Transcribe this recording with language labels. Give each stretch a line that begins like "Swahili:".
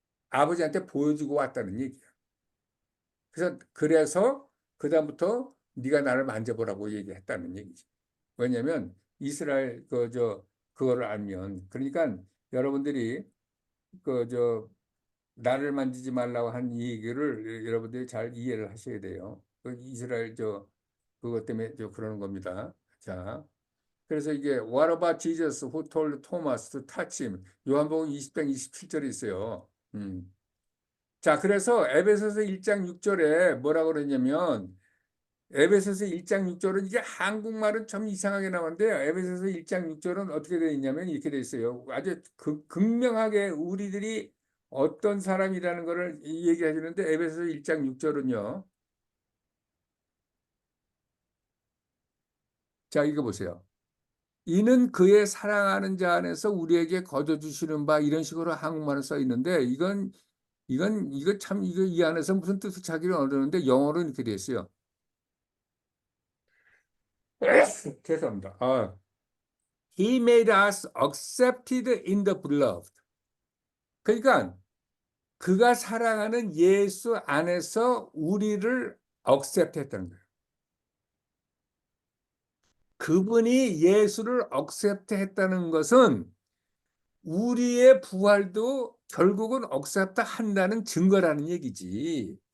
Korean: 아버지한테 보여주고 왔다는 얘기예요. 그래서 그다음부터 네가 나를 만져보라고 얘기했다는 얘기죠. 왜냐하면 이스라엘 그거를 알면 그러니까 여러분들이 나를 만지지 말라고 한 이 얘기를 여러분들이 잘 이해를 하셔야 돼요. 이스라엘 그것 때문에 그러는 겁니다. 자, 그래서 이게
English: What about Jesus who told Thomas to touch him?
Korean: 요한복음 20장 27절에 있어요. 자, 그래서 에베소서 1장 6절에 뭐라고 그러냐면 에베소서 1장 6절은 이게 한국말은 참 이상하게 나오는데요. 에베소서 1장 6절은 어떻게 되어 있냐면 이렇게 되어 있어요. 아주 극명하게 우리들이 어떤 사람이라는 것을 얘기해 주는데 에베소서 1장 6절은요. 자, 이거 보세요. 이는 그의 사랑하는 자 안에서 우리에게 거저 주시는 바 이런 식으로 한국말은 써 있는데 이거 참 이거 이 안에서 무슨 뜻을 찾기를 어려운데 영어로 이렇게 되어 있어요. 죄송합니다.
English: He made us accepted in the beloved.
Korean: 그러니까 그가 사랑하는 예수 안에서 우리를 accept 했다는 거예요. 그분이 예수를 accept 했다는 것은 우리의 부활도 결국은 억셉트한다는 증거라는 얘기지.